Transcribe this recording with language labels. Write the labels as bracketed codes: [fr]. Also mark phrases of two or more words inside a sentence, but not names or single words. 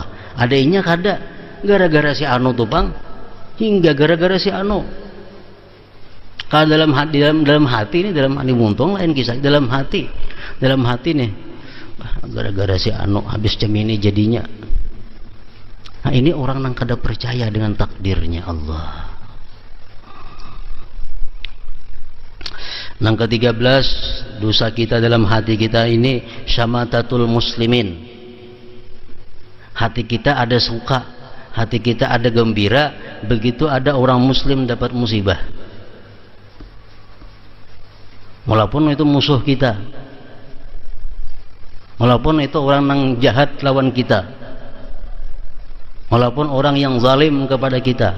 [bjn] Adanya kada gara-gara si anu tupang, hingga gara-gara si anu. Kalau dalam hati ini, dalam hati muntung lain kisah. Dalam hati nih, gara-gara si anu habis jam ini jadinya. [id] Nah ini orang yang kada percaya dengan takdirnya Allah. Yang ke-13 dosa kita dalam hati kita ini [ar] شماتة المسلمين. [id] Hati kita ada suka, hati kita ada gembira begitu ada orang muslim dapat musibah, walaupun itu musuh kita, walaupun itu orang yang jahat lawan kita, walaupun orang yang zalim kepada kita.